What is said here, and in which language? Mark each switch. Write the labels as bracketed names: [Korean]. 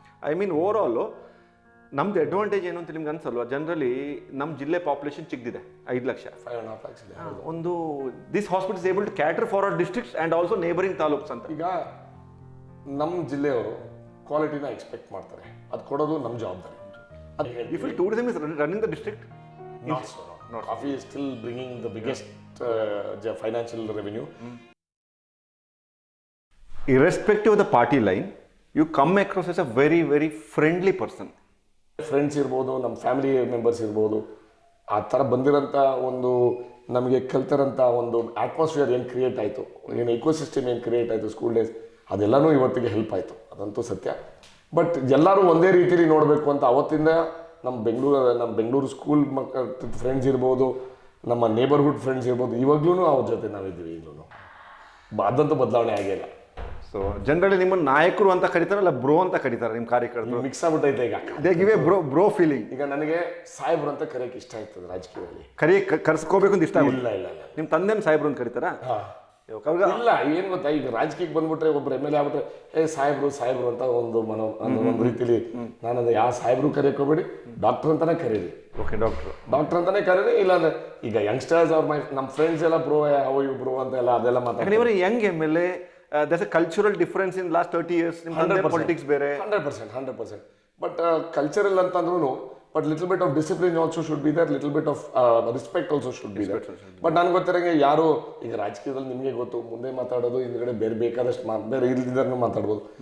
[English] I mean overall [Kannada] ನಮ್ದು advantage ಏನು ಅಂತ ನಿಮ್ಗೆ ಅನ್ಸಲ್ವಾ? ಜನರಲಿ ನಮ್ಮ ಜಿಲ್ಲೆ ಪಾಪ್ಯುಲೇಷನ್ ಚಿಕ್ಕದಿದೆ, 5 ಲಕ್ಷ. 5.5 lakhs ಇದೆ. ಒಂದು [English] This hospital is able to cater for our districts and also neighbouring taluks ಅಂತ. [Kannada] ಈಗ ನಮ್ಮ ಜಿಲ್ಲೆಯವರು ಕ್ವಾಲಿಟಿನ ಎಕ್ಸ್ಪೆಕ್ಟ್ ಮಾಡ್ತಾರೆ, ಅದು ಕೊಡೋದು ನಮ್ಮ ಜವಾಬ್ದಾರಿ. [English] If tourism is running the district, not so. Coffee is still bringing the biggest financial revenue. Irrespective of the party line, you come across as a very, very friendly person. [Kannada] Friends ಇರ್ಬೋದು, ನಮ್ಮ family members ಇರ್ಬೋದು, ಆ ಥರ ಬಂದಿರೋಂಥ ಒಂದು ನಮಗೆ ಕಲ್ತಿರೋಂಥ ಒಂದು atmosphere ಏನು create ಆಯಿತು, ಏನು ಇಕೋಸಿಸ್ಟಮ್ ಏನು ಕ್ರಿಯೇಟ್ ಆಯಿತು ಸ್ಕೂಲ್ ಡೇಸ್, ಅದೆಲ್ಲನೂ ಇವತ್ತಿಗೆ ಹೆಲ್ಪ್ ಆಯಿತು, ಅದಂತೂ ಸತ್ಯ. ಬಟ್ ಎಲ್ಲರೂ ಒಂದೇ ರೀತಿಲಿ ನೋಡಬೇಕು ಅಂತ ಅವತ್ತಿಂದ ನಮ್ಮ ಬೆಂಗಳೂರು ಸ್ಕೂಲ್ ಮಕ್ಕಳ ಫ್ರೆಂಡ್ಸ್ ಇರ್ಬೋದು, ನಮ್ಮ ನೇಬರ್ಹುಡ್ ಫ್ರೆಂಡ್ಸ್ ಇರ್ಬೋದು, ಇವಾಗ್ಲೂ ಅವ್ರ ಜೊತೆ ನಾವಿದ್ದೀವಿ. ಈಗಲೂ ಅದಂತೂ ಬದಲಾವಣೆ ಆಗಿಲ್ಲ. ಸೊ ಜನರಲಿ ನಿಮ್ಮನ್ನು ನಾಯಕರು ಅಂತ ಕರೀತಾರಲ್ಲ, ಬ್ರೋ ಅಂತ ಕರೀತಾರೆ ನಿಮ್ಮ ಕಾರ್ಯಕರ್ತರು. ಮಿಕ್ಸ್ ಆಗ್ಬಿಟ್ಟೈತೆ ಈಗ. [English] They give a bro feeling. [Kannada] ಈಗ ನನಗೆ ಸಾಹೇಬ್ರು ಅಂತ ಕರೆಯೋಕೆ ಇಷ್ಟ ಆಯ್ತದೆ ರಾಜಕೀಯದಲ್ಲಿ. ಕರ್ಸ್ಕೋಬೇಕು ಅಂತ ಇಷ್ಟ ಆಗುತ್ತೆ. ಇಲ್ಲ. ನಿಮ್ಮ ತಂದೆನ ಸಾಹೇಬ್ರು ಅಂತ ಕರೀತಾರಾ? ಇಲ್ಲ, ಏನು ಗೊತ್ತಾ, ಈಗ ರಾಜಕೀಯಕ್ಕೆ ಬಂದ್ಬಿಟ್ರೆ ಒಬ್ರು MLA ಆಗ್ಬಿಟ್ರೆ ಸಾಹೇಬ್ರು ಅಂತ ಒಂದು ರೀತಿಲಿ ನಾನು ಯಾವ ಸಾಹೇಬ್ರು ಕರೆಯೋಕೆ ಹೋಗ್ಬೇಡಿ, ಡಾಕ್ಟರ್ ಅಂತಾನೆ ಕರೀರಿ. [English] okay, [Kannada] ಡಾಕ್ಟರ್ ಅಂತಾನೆ ಕರೀರಿ. ಇಲ್ಲಾಂದ್ರೆ ಈಗ ಯಂಗ್ಸ್ಟರ್ಸ್ ಅವ್ರ ನಮ್ಮ ಫ್ರೆಂಡ್ಸ್ ಎಲ್ಲ ಬ್ರೋ ಬ್ರೋ ಅಂತ ಅದೆಲ್ಲ ಮಾತಾಡ್ತಾರೆ. [English] Young MLA, there's a cultural difference in last 30 years. [Kannada] Politics ಬೇರೆ [English] 100%. But cultural ಅಂತಂದ್ರೂ but little bit of discipline also should be there, little bit of respect also should be there. [Kannada] But ನನಗೆ ಗೊತ್ತಿರಂಗೆ ಯಾರು ಈಗ ರಾಜಕೀಯದಲ್ಲಿ ನಿಮಗೆ ಗೊತ್ತು, ಮುಂದೆ ಮಾತಾಡೋದು, ಹಿಂದ್ಗಡೆ ಬೇರೆ ಬೇರೆ ಇಲ್ದಿದ್ದನ್ನು ಮಾತಾಡ್ಬೋದು.